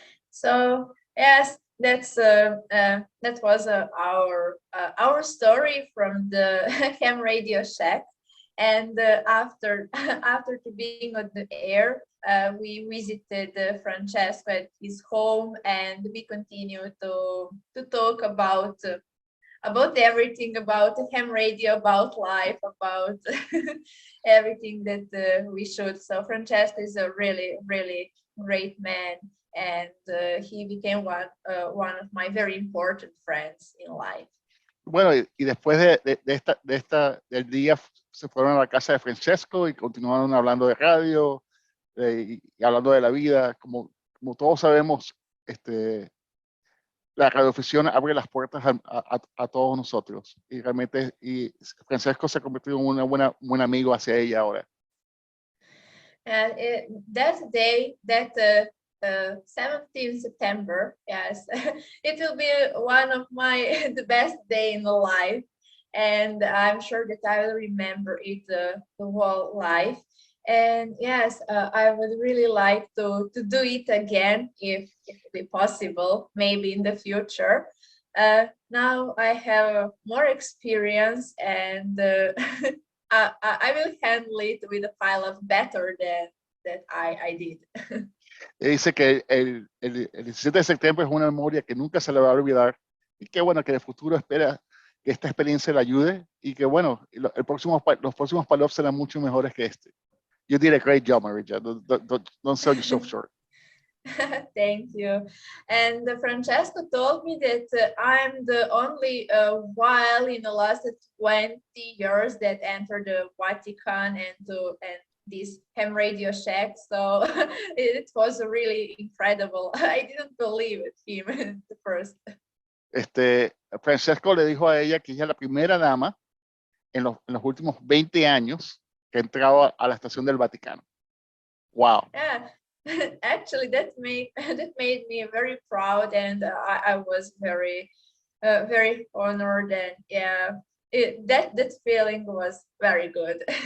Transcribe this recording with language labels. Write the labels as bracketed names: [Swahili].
[English] So yes, that was our story from the Ham Radio Shack, and after being on the air, we visited Francesco at his home, and we continue to talk about everything, about ham radio, about life, about everything that we should. So Francesco is a really, really great man, and he became one of my very important friends in life. [Spanish] Bueno, y después del día se fueron a la casa de Francesco y continuaron hablando de radio y hablando de la vida. Como todos sabemos, la radioafición abre las puertas a todos nosotros, y realmente Francesco se ha convertido en un buen amigo hacia ella ahora. [English] That day, that 17th September, yes, it will be one of the best day in the life, and I'm sure that I will remember it the whole life. And yes, I would really like to do it again if it be possible, maybe in the future. Now I have more experience, and I will handle it with a pile of better than that I did. [Spanish] Dice que el 17 de septiembre es una memoria que nunca se le va a olvidar, y que bueno, que en el futuro espera que esta experiencia le ayude, y que bueno, los próximos pal-ups serán mucho mejores que este. [English] You did a great job, Marija. Don't sell yourself short. Thank you. And Francesco told me that I'm the only while in the last 20 years that entered the Vatican and this ham radio shack. So it was really incredible. I didn't believe it him at first. [Spanish] Francesco le dijo a ella que ella es la primera dama en los últimos 20 años que entraba a la estación del Vaticano. [English] Wow. Yeah, actually that made me very proud, and I was very very honored, and yeah, that feeling was very good.